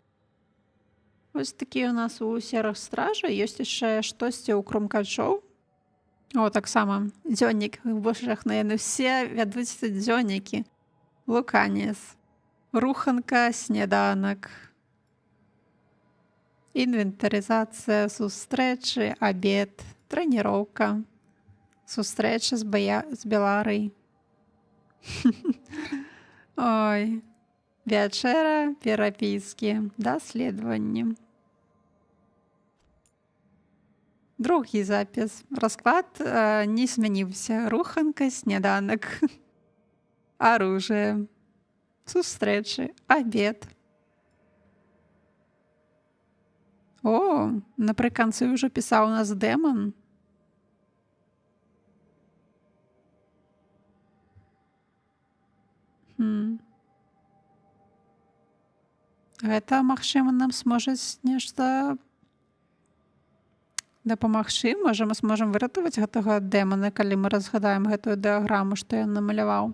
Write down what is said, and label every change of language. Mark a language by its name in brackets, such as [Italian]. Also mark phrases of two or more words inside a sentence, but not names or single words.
[Belarusian] Вось такі у нас у серых стража. Ёсць яшчэ штосьці ў крумкачоў. О, таксама дзённік. Божах, яны ўсе вядуць дзённікі. Луканіс. Руханка, сняданак. [Ukrainian] Інвентаризація, зустрічі, обід, тренування, зустрічі з Беларой. Ой. Вечера, переписки, дослідження. Другий запис. Розклад не змінився. Руханка, сніданок, оружие, зустрічі, обід. О, наприкінці вже писав у нас демон. [Belarusian] Гэта, магчыма, нам зможа нешта дапамагчы. Можа, мы зможам выратаваць гэтага дэмана, калі мы разгадаем гэтую дыяграму, што ён намаляваў.